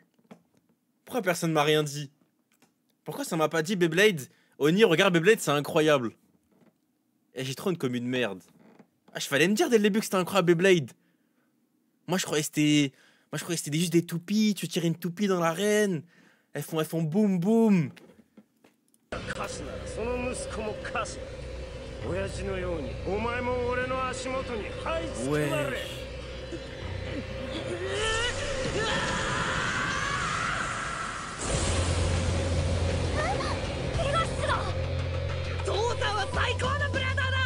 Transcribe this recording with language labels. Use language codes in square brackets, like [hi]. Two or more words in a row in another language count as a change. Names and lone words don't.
[fr] Pourquoi personne m'a rien dit? Pourquoi ça m'a pas dit Beyblade? Oni, regarde Beyblade, c'est incroyable. Et j'ai trop une comme une merde. Ah, je fallait me dire dès le début que c'était incroyable Beyblade. Moi je croyais que c'était juste des toupies, tu tires une toupie dans l'arène. Elles font boum boum. [ja] カスならその息子もカス。親父のようにお前も俺の足元に這いつくばれ。父さんは最高のブラザーだ。